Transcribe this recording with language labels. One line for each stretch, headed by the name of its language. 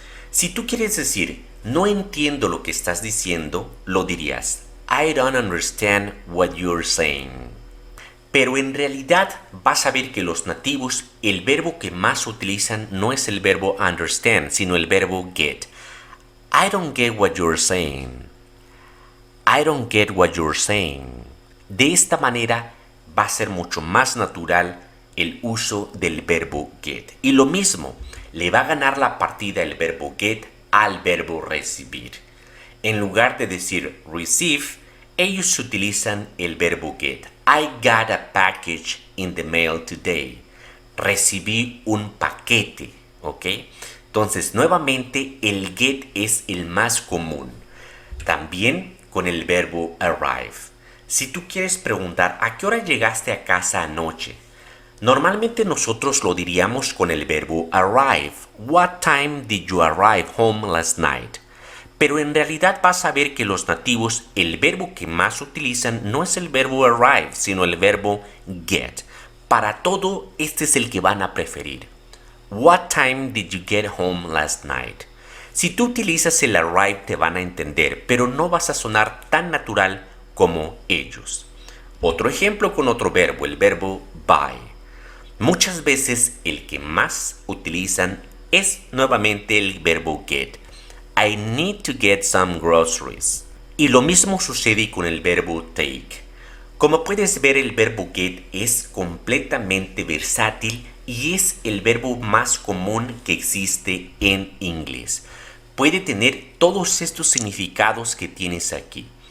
Spanish: Si tú quieres decir, no entiendo lo que estás diciendo, lo dirías,
English: I don't understand what you're saying.
Spanish: Pero en realidad vas a ver que los nativos, el verbo que más utilizan no es el verbo understand, sino el verbo get.
English: I don't get what you're saying. I don't get what you're saying.
Spanish: De esta manera va a ser mucho más natural el uso del verbo get. Y lo mismo, le va a ganar la partida el verbo get al verbo recibir. En lugar de decir receive, Ellos utilizan el verbo get.
English: I got a package in the mail today.
Spanish: Recibí un paquete, ¿ok? Entonces, nuevamente, el get es el más común. También con el verbo arrive. Si tú quieres preguntar ¿a qué hora llegaste a casa anoche? Normalmente nosotros lo diríamos con el verbo arrive.
English: What time did you arrive home last night?
Spanish: Pero en realidad vas a ver que los nativos el verbo que más utilizan no es el verbo arrive, sino el verbo get. Para todo, este es el que van a preferir.
English: What time did you get home last night?
Spanish: Si tú utilizas el arrive te van a entender, pero no vas a sonar tan natural como ellos. Otro ejemplo con otro verbo, el verbo buy. Muchas veces el que más utilizan es nuevamente el verbo get.
English: I need to get some groceries.
Spanish: Y lo mismo sucede con el verbo take. Como puedes ver, el verbo get es completamente versátil y es el verbo más común que existe en inglés. Puede tener todos estos significados que tienes aquí.